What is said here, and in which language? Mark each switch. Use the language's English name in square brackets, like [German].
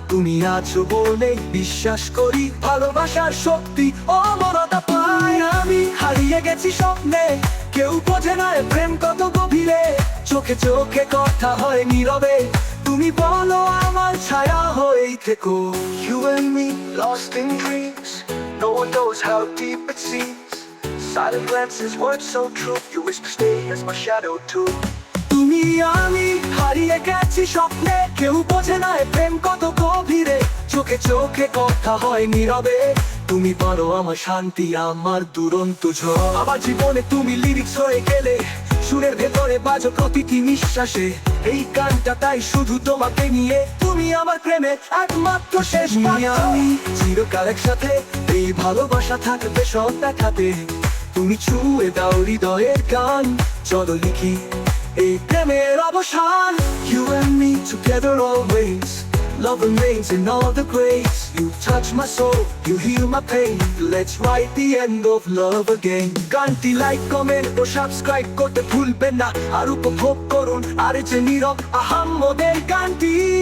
[Bangla] তুমি আছো বলে বিশ্বাস করি ভালোবাসার শক্তি অমরতা পাই। আমি হারিয়ে গেছি স্বপ্নে, কেউ বোঝে না এ প্রেম কত গভীরে। চোখে চোখে কথা হয় নীরবে, তুমি বলো আমার ছায়া হয়েই থেকো। [English] You and me, lost in dreams. No one knows how deep it seems. Silent glances, words so true. You wish to stay as my shadow too. [Bangla] তুমি আমি হারিয়ে গেছি স্বপ্নে, কেউ বোঝে না এ প্রেম কত গভীরে। চোখে চোখে কথা হয় নীরবে, তুমি বলো আমার শান্তি, আমার দুরন্ত ঝড়। আমার জীবনে তুমি লিরিক্স হয়ে গেলে, সুরের ভেতরে বাজো প্রতিটি নিঃশ্বাসে। এই গানটা তাই শুধু তোমাকে নিয়ে, তুমি আমার প্রেমের একমাত্র শেষ বাণী। আমি চিরকাল একসাথে, এই ভালোবাসা থাকবে সব দেখাতে। তুমি ছুঁয়ে দাও হৃদয়ের গান, চলো লিখি এই প্রেমের অবসান। [English] You and me together always, love remains in all the grace. You touch my soul, you heal my pain. Let's write the end of love again. [Bangla] গানটি লাইক কমেন্ট ও সাবস্ক্রাইব করতে ভুলবেন না। আর উপভোগ করুন আর যে নীরব আহাম্মদের গানটি।